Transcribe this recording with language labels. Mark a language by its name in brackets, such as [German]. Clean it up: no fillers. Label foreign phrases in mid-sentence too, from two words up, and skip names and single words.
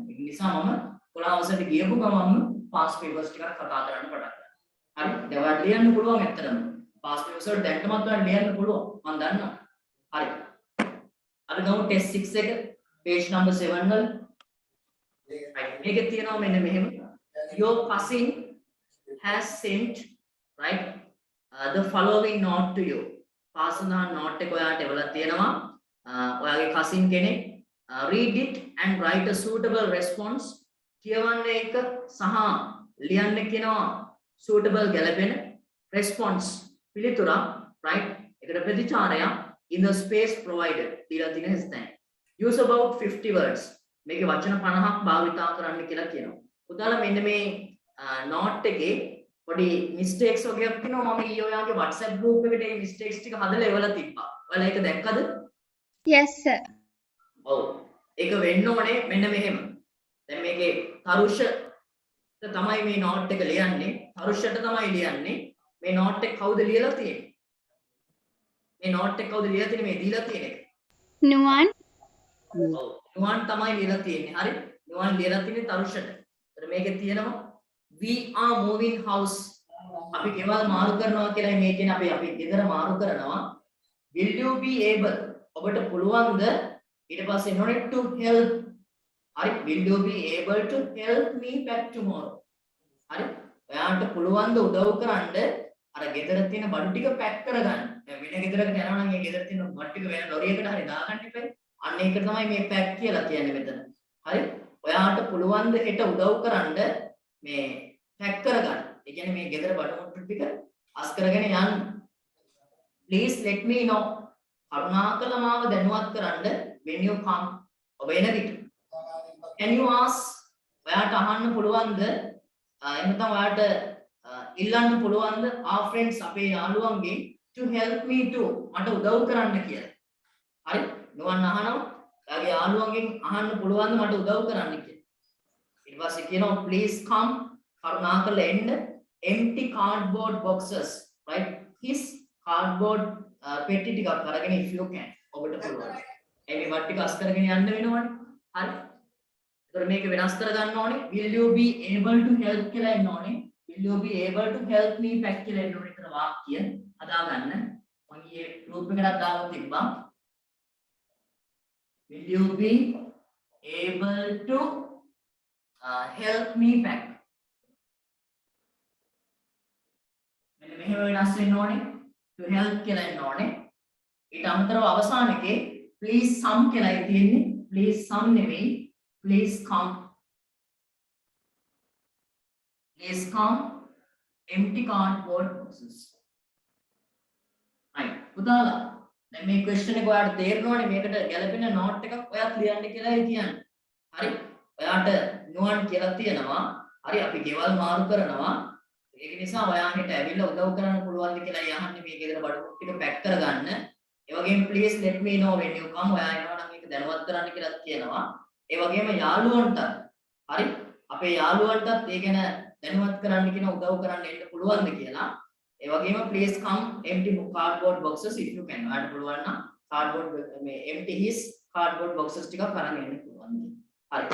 [Sinhala] ඒ නිසා මම 11 වසරට ගියපු ගමන්ම [English] past papers [Sinhala] ටිකක් කතා කරන්න පටන් ගත්තා. හරි? දැන් ඔයාලට ලියන්න පුළුවන් ඇත්තටම. [English] past papers [Sinhala] වල දැන්ටමත් ඔයාලට ලියන්න පුළුවන්. මම දන්නවා. හරි. අර ගමු test 6 එක [English] page number [Sinhala] 7 වල. right. මේකේ තියෙනවා මෙන්න මෙහෙම. [English] Your cousin has sent right the following note to you. [Sinhala] පාසනා note එක ඔයාලට එවලා තියෙනවා. ඔයාගේ cousin කෙනෙක් [English] read it and write a suitable response. [Sinhala] කියවන්න එක සහ ලියන්න කියනවා suitable ගැලපෙන response පිළිතුරක් right එකට ප්‍රතිචාරයක් [English] in the space provided [Sinhala] දීලා තියෙන ස්ථාන. [English] Use about 50 words. [Sinhala] මේකේ වචන 50ක් භාවිතා කරන්න කියලා කියනවා. උදාහරණ මෙන්න මේ note එකේ පොඩි mistakes වගේක් තියෙනවා. මම ඊයේ ඔයාගේ WhatsApp group එකට මේ mistakes ටික හදලා එවලා තිබ්බා. ඔයාලා ඒක දැක්කද? [English] Yes sir. [Sinhala] ඔව්. ඒක වෙන්න ඕනේ මෙන්න මෙහෙම. දැන් මේකේ තරුෂ තමයි මේ note එක ලියන්නේ. තරුෂට තමයි ලියන්නේ. මේ note එක කවුද ලියලා තියෙන්නේ? මේ note එක කවුද ලියලා තියෙන්නේ? මේ දීලා තියෙන එක. Nuwan. ඔව්. නුවන් තමයි ලියලා තියෙන්නේ. හරි? නුවන් ලියලා තියෙන්නේ තරුෂට. ඒතර මේකේ තියෙනවා [English] we are moving house. [Sinhala] අපි ගෙවල් මාරු කරනවා කියලා මේ කියන්නේ අපි ගෙදර මාරු කරනවා. [English] will you be able [Sinhala] ඔබට පුළුවන්ද ඊට පස්සේ එනෝනේ [English] to help. [Sinhala] හරි? [English] will you be able to help me back tomorrow. [Sinhala] හරි? ඔයාලට පුළුවන්ද උදව් කරන්න අර ගෙදර තියෙන බඩු ටික පැක් කරගන්න. දැන් වෙන ගෙදරකට යනවා නම් ඒ ගෙදර තියෙන බඩු ටික වෙන ලොරියකට හරි දාගන්න ඉපේ. අන්න ඒක තමයි මේ පැක් කියලා කියන්නේ මෙතන. හරි? ඔයාලට පුළුවන්ද හෙට උදව් කරන්න මේ පැක් කරගන්න. ඒ කියන්නේ මේ ගෙදර බඩු මුට්ටු ටික අස් කරගෙන යන්න. [English] please let me know. [Sinhala] කරුණාකර මාව දැනුවත් කරන්න [English] when you come. [Sinhala] ඔබ එන විට. [English] can you ask [Sinhala] ඔයාට අහන්න පුළුවන්ද එහෙනම් ඔයාට ඉල්ලන්න පුළුවන්ද [English] our friends [Sinhala] අපේ යාළුවන්ගෙන් [English] to help me too [Sinhala] මට උදව් කරන්න කියලා. හරි? නුවන් අහනවා එයාගේ යාළුවන්ගෙන් අහන්න පුළුවන්ද මට උදව් කරන්න කියලා. ඊට පස්සේ කියනවා [English] please come [Sinhala] කරුණාකරලා එන්න [English] empty cardboard boxes right his cardboard [Sinhala] පෙට්ටි ටිකක් අරගෙන [English] if you can [Sinhala] ඔබට පුළුවන්. මේ වට ටික අස් කරගෙන යන්න වෙනවනේ. හරි? ඒතර මේක වෙනස් කර ගන්න ඕනේ. [English] will you be able to help [Sinhala] කියලා එන්න ඕනේ. [English] will you be able to help me pack [Sinhala] කියලා එන්න ඕනේ. ඒතර වාක්‍ය හදා ගන්න. මම ඊයේ group එකකට දාලා තිබ්බා. [English] will you be able to help me pack. [Sinhala] මෙන්න මෙහෙම වෙනස් වෙන්න ඕනේ. [English] to help [Sinhala] කියලා එන්න ඕනේ. ඊට අමතරව අවසාන එකේ [English] please some [Sinhala] කියලායි තියෙන්නේ. [English] please some [Sinhala] නෙවෙයි. [English] please come. please come empty cardboard boxes. right. [Sinhala] පුතාලා දැන් මේ question එක ඔයාලට තේරෙනවනේ මේකට ගැලපෙන note එකක් ඔයාත් ලියන්න කියලායි කියන්නේ. හරි? ඔයාට නුවන් කියලා තියෙනවා. හරි අපි ගෙවල් මාරු කරනවා. ඒක නිසා ඔයාලට ඇවිල්ලා උදව් කරන්න පුළුවන්ද කියලා යහන්නේ මේ ගෙදර බඩු ටික පැක් කරගන්න. ඒ වගේම [English] please let me know when you come. [Sinhala] ඔයා එනවා නම් ඒක දැනුවත් කරන්න කියලා කියනවා. ඒ වගේම යාළුවන්ට හරි අපේ යාළුවන්ටත් ඒ ගැන දැනුවත් කරන්න කියන උදව් කරන්න එන්න පුළුවන්ද කියලා. ඒ වගේම [English] please come empty cardboard boxes if you can. [Sinhala] ඔයාලට පුළුවන් නම් cardboard මේ [English] empty his cardboard boxes [Sinhala] ටිකක් අරන් එන්න පුළුවන්. හරි.